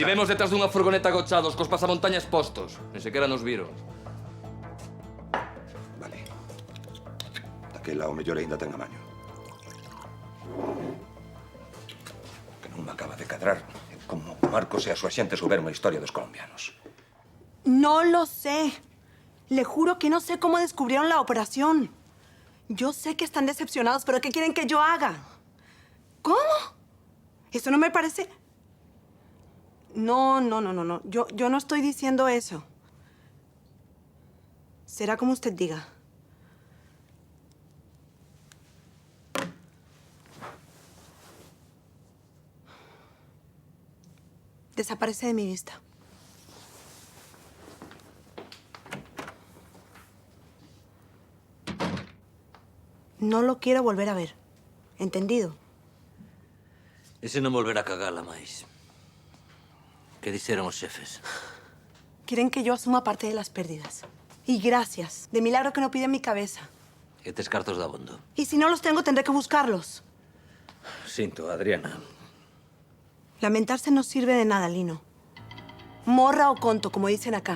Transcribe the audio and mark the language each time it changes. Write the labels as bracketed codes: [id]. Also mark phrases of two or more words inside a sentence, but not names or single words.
[gl] Si vemos detrás dunha furgoneta agochados cos pasamontañas postos. Nen sequera nos viron. Vale. Daquela o mellor aínda ten amaño. Que non me acaba de cadrar como Marcos e a súa xente souberon a historia dos colombianos. [es] No lo sé. Le juro que no sé cómo descubrieron la operación. Yo sé que están decepcionados, pero ¿qué quieren que yo haga? ¿Cómo? Eso no me parece... No. Yo no estoy diciendo eso. Será como usted diga. Desaparece de mi vista. No lo quiero volver a ver. ¿Entendido? [gl] Ese non volverá a cagala máis. Que dixeron os xefes? [es] Quieren que yo asuma parte de las pérdidas. Y gracias. De milagro que no piden mi cabeza. [gl] E tes cartos de abondo. [es] Y si no los tengo, tendré que buscarlos. [gl] Sinto, Adriana. [es] Lamentarse no sirve de nada, Lino. [gl] Morra o conto, [es] como dicen acá.